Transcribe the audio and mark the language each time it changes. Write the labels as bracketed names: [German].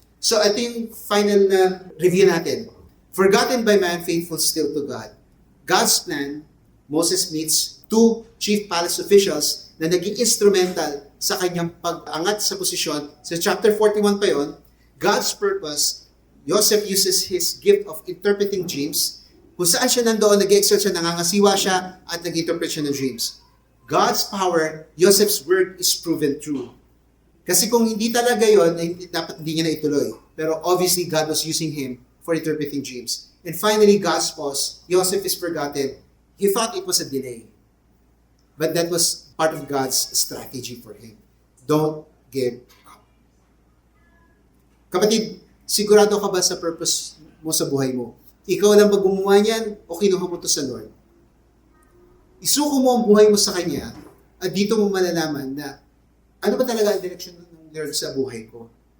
[Filipino] So ito yung final na review natin. [English] Forgotten by man, faithful still to God. God's plan, Moses meets 2 chief palace officials [Filipino] na naging instrumental sa kanyang pag-angat sa posisyon. Sa chapter 41 pa yon, [English] God's purpose, Joseph uses his gift of interpreting dreams. [Filipino] Kung saan siya nandoon, nag-excel siya, nangangasiwa siya, at nag-interpret siya ng dreams. [English] God's power, Joseph's word is proven true. [Filipino] Kasi kung hindi talaga yon, dapat hindi niya na ituloy. [English] Pero obviously, God was using him for interpreting dreams. And finally, God's pause, Joseph is forgotten. He thought it was a delay. But that was part of God's strategy for him. Don't give up. [Filipino] Kapatid, sigurado ka ba sa purpose mo sa buhay mo? Ikaw lang ba gumawa niyan o kinuha mo to sa Lord? isuko mo ang buhay mo sa Kanya at dito mo malalaman na ano ba talaga ang direksyon ng Lord sa buhay ko.